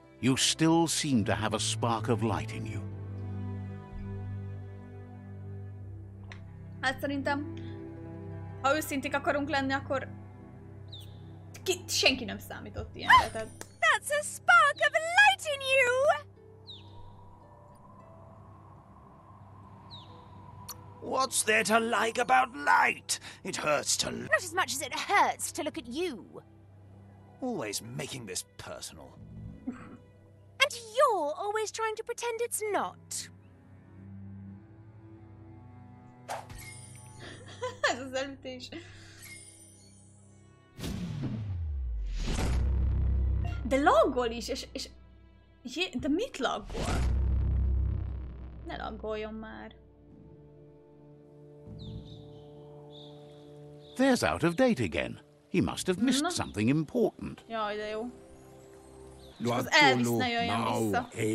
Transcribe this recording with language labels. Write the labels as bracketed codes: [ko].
[en] You still seem to have a spark of light in you. [hu] Hát szerintem, ha őszinték akarunk lenni, akkor senki nem számított ilyenre. [en] That's a spark of light in you! What's there to like about light? It hurts to... Not as much as it hurts to look at you. Always making this personal. And you're always trying to pretend it's not. [hu] Ez az elütés. De laggol is, és de mit laggol? Ne laggoljon már. [en] There's Out-of-Date again. He must have missed something important. [hu] Jaj, de jó. Az Elvis ne jöjjön vissza.